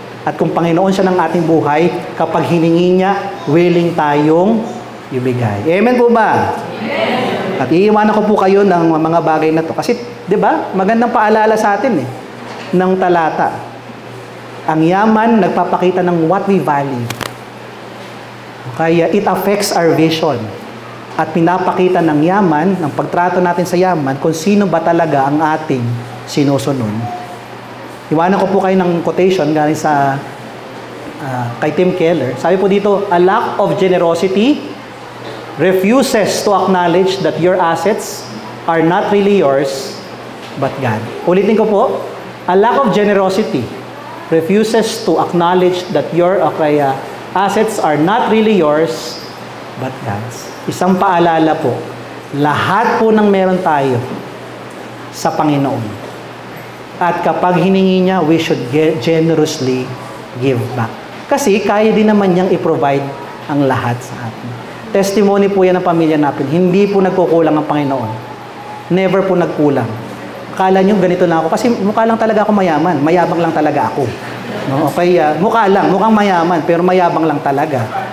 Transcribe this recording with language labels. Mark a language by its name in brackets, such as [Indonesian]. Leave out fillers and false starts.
[Filipino] At kung Panginoon siya ng ating buhay, kapag hiningi niya, willing tayong ibigay. Amen po ba? Amen. At iiwanan ko po kayo ng mga bagay na to. Kasi, di ba, magandang paalala sa atin ng talata. Ang yaman, nagpapakita ng [English] what we value. [Filipino] Kaya it affects our vision. At pinapakita ng yaman, ng pagtrato natin sa yaman, kung sino ba talaga ang ating sinusunod. Iwanan ko po kayo ng quotation galing sa kay Tim Keller. Sabi po dito, [English] a lack of generosity refuses to acknowledge that your assets are not really yours, but God. [Filipino] Ulitin ko po, [English] a lack of generosity refuses to acknowledge that your assets are not really yours, but God's. [Filipino] Isang paalala po, lahat po ng meron tayo sa Panginoon. At kapag hiningi niya, [English] we should generously give back. [Filipino] Kasi kaya din naman niyang i-provide ang lahat sa atin. Testimony po yan ng pamilya natin. Hindi po nagkukulang ang Panginoon. Never po nagkulang. Akala niyo ganito na ako. Kasi mukha lang talaga ako mayaman. Mayabang lang talaga ako. No? Okay, mukha lang. Mukhang mayaman. Pero mayabang lang talaga.